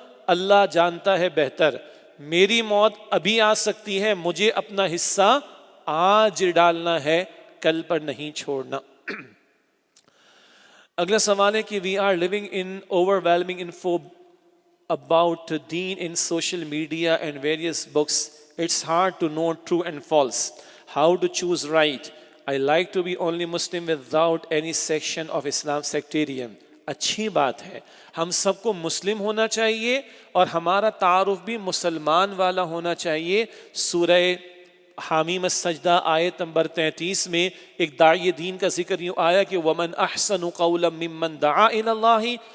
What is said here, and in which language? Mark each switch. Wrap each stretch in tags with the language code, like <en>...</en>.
<ur>اللہ جانتا ہے بہتر۔ میری موت ابھی آ سکتی ہے، مجھے اپنا حصہ آج ڈالنا ہے، کل پر نہیں چھوڑنا۔ اگلا سوال ہے کہ</ur> <en>we are living in overwhelming info about deen in social media and various books. It's hard to know true and false. How to choose right? I like to be only Muslim without any section of Islam sectarian.</en> <ur>اچھی بات ہے، ہم سب کو مسلم ہونا چاہیے اور ہمارا تعارف بھی مسلمان والا ہونا چاہیے۔ سورہ حامیم السجدہ آیت نمبر 33 میں ایک داعی دین کا ذکر یوں آیا کہ</ur> <ar>وَمَنْ أَحْسَنُ قَوْلًا مِّمَّنْ دَعَا إِلَى اللَّهِ</ar>